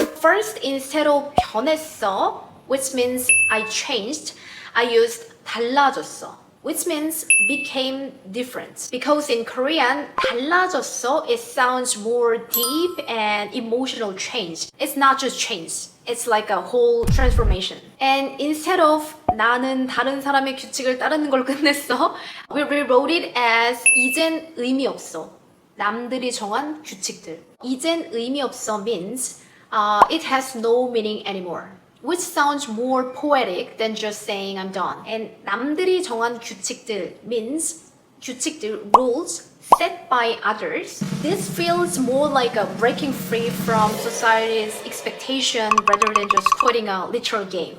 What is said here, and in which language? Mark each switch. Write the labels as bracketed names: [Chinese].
[English] First, instead of [Korean] 변했어, [English] which means I changed, I used [Korean] 달라졌어. [English] Which means became different. Because in Korean, [Korean] 달라졌어, [English] it sounds more deep and emotional change. It's not just change. It's like a whole transformation. And instead of [Korean] 나는 다른 사람의 규칙을 따르는 걸 끝냈어, [English] we rewrote it as [Korean] 이젠 의미 없어. 남들이 정한 규칙들. 이젠 의미 없어 [English] means it has no meaning anymore. Which sounds more poetic than just saying I'm done. And [Korean] 남들이 정한 규칙들 [English] means [Korean] 규칙들, [English] rules set by others. This feels more like a breaking free from society's expectation rather than just quitting a literal game.